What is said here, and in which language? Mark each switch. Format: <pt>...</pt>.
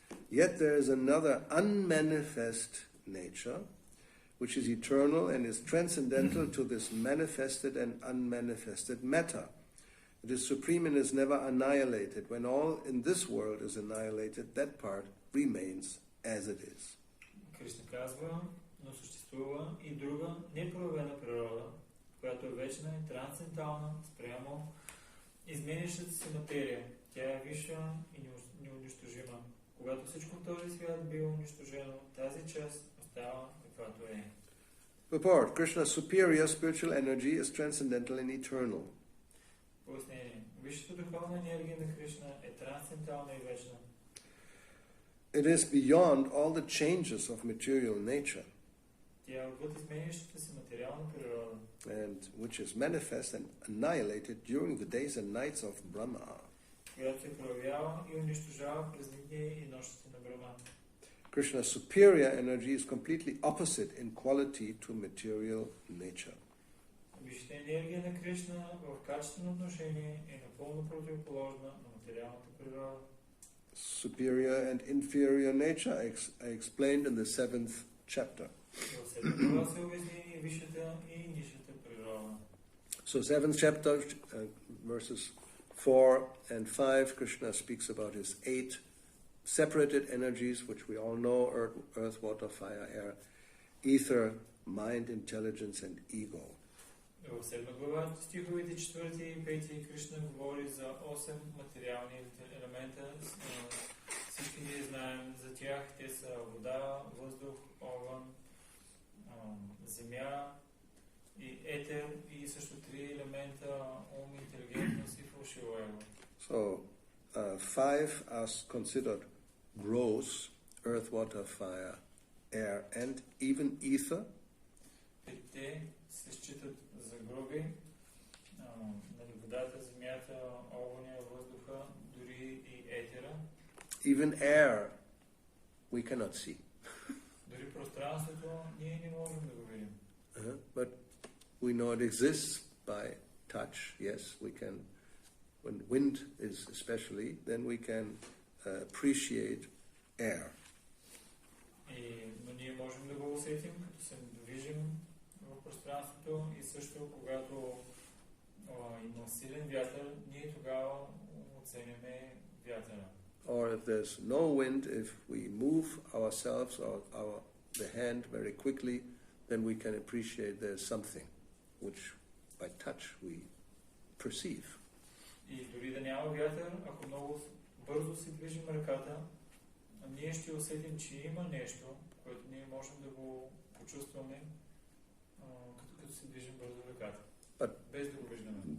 <en>Yet there is another unmanifest nature, which is eternal and is transcendental to this manifested and unmanifested matter. It is supreme and is never annihilated. When all in this world is annihilated, that part remains as it is.</en> <bg>Кришна казва, но съществува и друга непроявена природа, която е вечна и трансцендентална спрямо изменящата се материя. Тя е висша и неунищожима. Когато всичко в този свят бива унищожено, тази част остава каквато е.</bg> <en>Purport: Krishna's superior spiritual energy is transcendental and eternal.</en> <bg>Пояснение. Висшата духовна енергия на Кришна е трансцендентална и вечна.</bg> <en>It is beyond all the changes of material nature,</en> <bg>Тя е отвъд изменящата се материална природа,</bg> <en>and which is manifest and annihilated during the days and nights of Brahma.</en> <bg>която се проявява и унищожава през дните и нощите на Брахма.</bg> <en>Krishna's superior energy is completely opposite in quality to material nature.</en> <bg>Висшата енергия на Кришна в качествено отношение е напълно противоположна на материалната природа.</bg> <en>Superior and inferior nature are explained in the 7th chapter.</en> <bg>В 7 глава се обясни и висшата и нисшата природа.</bg> <en>So 7th chapter, verses 4 and 5, Krishna speaks about his 8 separated energies, which we all know: earth, water, fire, air, ether, mind, intelligence, and ego.</en> <bg>В 7 глава, стиховете 4 и 5, Кришна говори за 8 материални елемента. Всички ние знаем за тях. Те са вода, въздух, огън, земя и етер, и също 3 елемента: ум, интелигентност и фалшиво его.</bg> <en>So 5 are considered gross: earth, water, fire, air, and even ether.</en> <bg>Те се считат за груби: водата, земята, огъня, въздуха, дори и етера.</bg> <en>Even air we cannot see.</en> <bg>Дори пространството ние не можем да го видим.</bg> <en>But we know it exists by touch. Yes, we can. When wind is especially, then we can appreciate air.</en> <bg>Но ние можем да го усетим, като се движим в пространството, и също когато има силен вятър, ние тогава оценяме вятъра.</bg> <en>Or if there's no wind, if we move ourselves or the hand very quickly, then we can appreciate there's something which by touch we perceive.</en> <bg>И дори да няма вятър, ако много бързо се движим ръката, ние ще усетим, че има нещо, което ние можем да го почувстваме, като се движим бързо ръката, без да го виждаме.</bg>